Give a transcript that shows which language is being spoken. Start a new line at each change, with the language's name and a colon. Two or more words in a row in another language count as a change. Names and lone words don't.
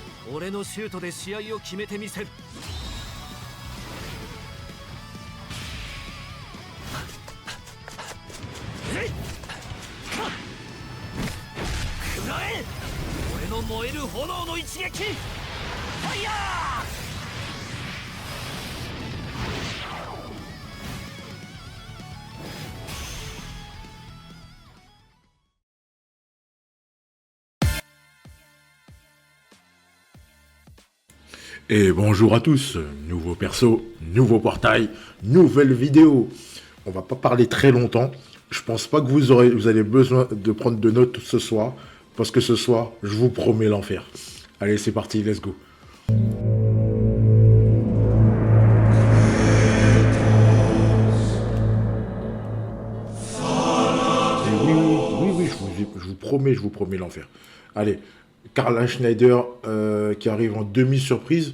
Japanese: 俺のシュートで試合を決めてみせる。食らえ！俺の燃える炎の一撃！ファイヤー！
French: Et bonjour à tous, nouveau perso, nouveau portail, nouvelle vidéo. On va pas parler très longtemps. Je pense pas que vous allez besoin de prendre de notes ce soir, parce que ce soir, je vous promets l'enfer. Allez, c'est parti,
English: let's go.
French: Oui, je vous promets l'enfer. Allez, Karl Schneider qui arrive en demi-surprise.